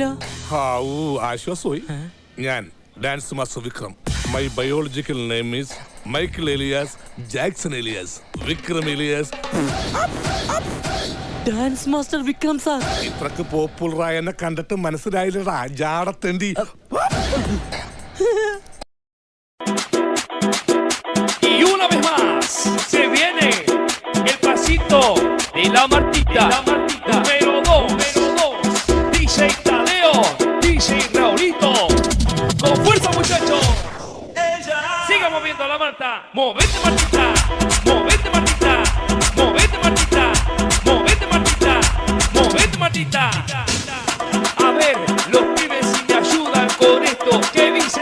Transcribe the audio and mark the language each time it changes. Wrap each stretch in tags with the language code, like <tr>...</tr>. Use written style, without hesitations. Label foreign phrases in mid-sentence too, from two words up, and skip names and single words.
<ml>ആശ്വാസമായി ഞാൻ</ml> <en>Dance master Vikram my biological name is Michael alias Jackson alias Vikram alias Dance master Vikram sir</en> <ml>ഇത്രക്ക് പോപ്പുലറായ എന്നെ കണ്ടിട്ട് മനസ്സിലായില്ലടാ ജാടത്തേണ്ടി</ml> <es>Y una vez más se viene el pasito de la Martita, número 2, DJ Tadeo, DJ Raulito, con fuerza muchachos, siga moviendo la Marta, movete Martita, movete Martita, movete Martita, movete Martita, movete Martita, a ver los pibes si me ayudan con esto, ¿qué dice?</es>